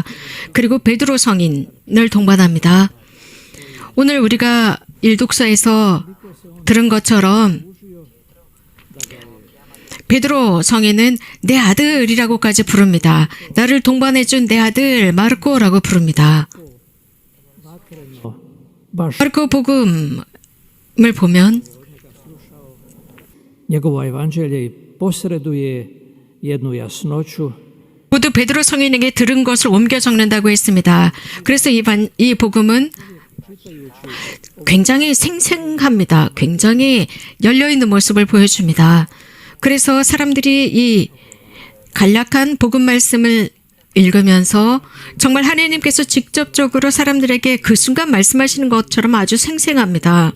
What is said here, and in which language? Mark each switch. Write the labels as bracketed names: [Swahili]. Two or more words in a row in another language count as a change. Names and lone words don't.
[Korean] 그리고 베드로 성인을 동반합니다. 오늘 우리가 일독서에서 들은 것처럼 베드로 성인은 내 아들이라고까지 부릅니다. 나를 동반해준 내 아들 마르코라고 부릅니다. 마르코 복음을 보면 [Croatian] njegovo evanđelje posreduje jednu jasnoću [Korean] 모두 베드로 성인에게 들은 것을 옮겨 적는다고 했습니다. 그래서 이 복음은 굉장히 생생합니다. 굉장히 열려있는 모습을 보여줍니다. 그래서 사람들이 이 간략한 복음 말씀을 읽으면서 정말 하나님께서 직접적으로 사람들에게 그 순간 말씀하시는 것처럼 아주 생생합니다.